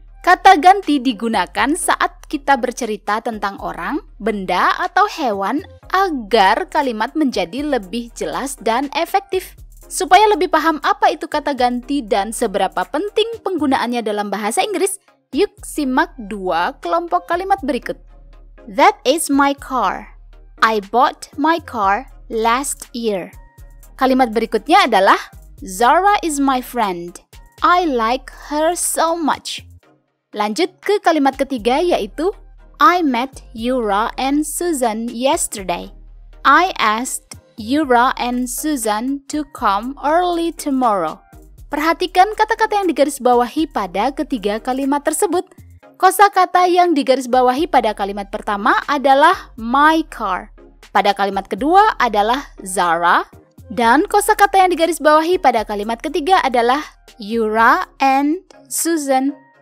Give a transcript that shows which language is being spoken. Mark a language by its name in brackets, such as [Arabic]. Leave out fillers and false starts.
[Indonesian] Kata ganti digunakan saat kita bercerita tentang orang, benda, atau hewan agar kalimat menjadi lebih jelas dan efektif. Supaya lebih paham apa itu kata ganti dan seberapa penting penggunaannya dalam bahasa Inggris, yuk simak dua kelompok kalimat berikut. [English] That is my car. I bought my car last year. [Indonesian] Kalimat berikutnya adalah [English] Zara is my friend. I like her so much. [Indonesian] Lanjut ke kalimat ketiga yaitu [English] I met Yura and Susan yesterday. I asked Yura and Susan to come early tomorrow. [Indonesian] Perhatikan kata-kata yang digarisbawahi pada ketiga kalimat tersebut. Kosakata yang digarisbawahi pada kalimat pertama adalah my car. Pada kalimat kedua adalah Zara. Dan kosakata yang digarisbawahi pada kalimat ketiga adalah Yura and Susan.